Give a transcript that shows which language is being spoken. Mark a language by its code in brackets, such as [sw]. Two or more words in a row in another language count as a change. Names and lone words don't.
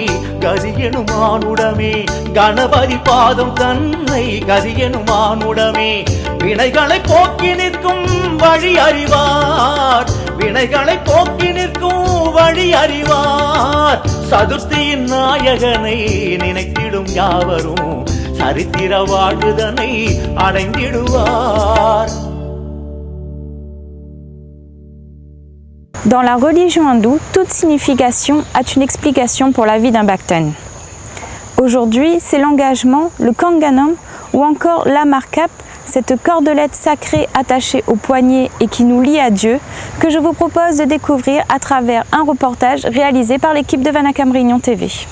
[ta] கதியெனும் ஆணுடமே கணபதி பாதம் தன்னை கதியெனும் ஆணுடமே வினைகளை போக்கி நிற்கும் வழி அறிவார் வினைகளை போக்கி நிற்கும் வழி அறிவார் சதுர்த்தியின் நாயகனை நினைத்திடும் யாவரும் சரித்திர வாழ்வுதனை அடைந்திடுவார். [fr] Dans la religion hindoue, toute signification a une explication pour la vie d'un bhaktan. Aujourd'hui, c'est l'engagement, le kanganam ou encore l'amarkap, cette cordelette sacrée attachée au poignet et qui nous lie à Dieu, que je vous propose de découvrir à travers un reportage réalisé par l'équipe de Vanakam Réunion TV.